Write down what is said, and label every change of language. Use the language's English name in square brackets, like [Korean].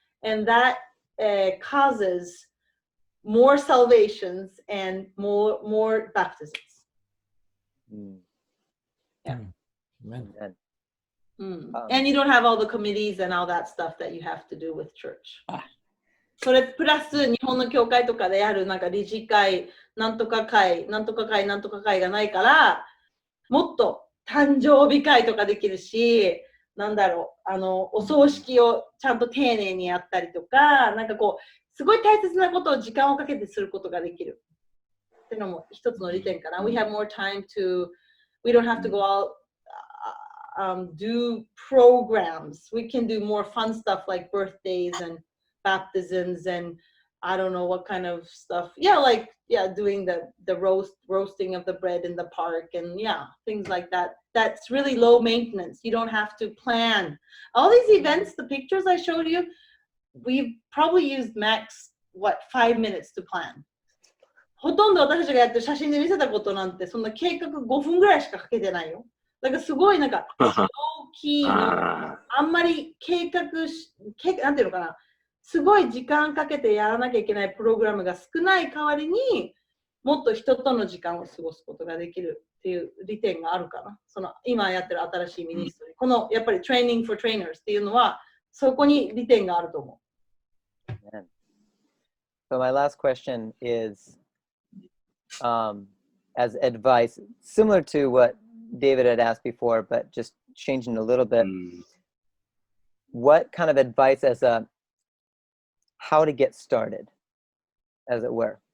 [English] And that causes more salvations and more baptisms. Yeah. Amen. And you don't have all the committees and all that stuff that you have to do with church. [Japanese] それプラス日本の教会とかでやるなんか理事会、なんとか会がないから、もっと誕生日会とかできるし、なんだろう、お葬式をちゃんと丁寧にやったりとか、なんかこう、すごい大切なことを時間をかけてすることができる。っていうのも一つの利点かな。 [English] We have more time to, we don't have to go out, do programs. We can do more fun stuff like birthdays and baptisms and I don't know what kind of stuff. Doing the roasting of the bread in the park and things like that. That's really low maintenance. You don't have to plan. All these events, the pictures I showed you, we've probably used max, 5 minutes to plan. [Japanese] ほとんど私たちがやってる写真で見せたことなんて、そんな計画5分ぐらいしかかけてないよ。だからすごいなんか、大きいの、ああんまりなんていうのかな、すごい時間かけてやらなきゃいけないプログラムが少ない代わりに、もっと人との時間を過ごすことができるっていう利点があるかな。その今やってる新しいミニストリー。このやっぱり Training for Trainers っていうのは、そこに利点があると思う。 [English] So my last question is, as advice, similar to what David had asked before, but just changing a little ー bit. うん What kind of advice as a how to get started, as it were?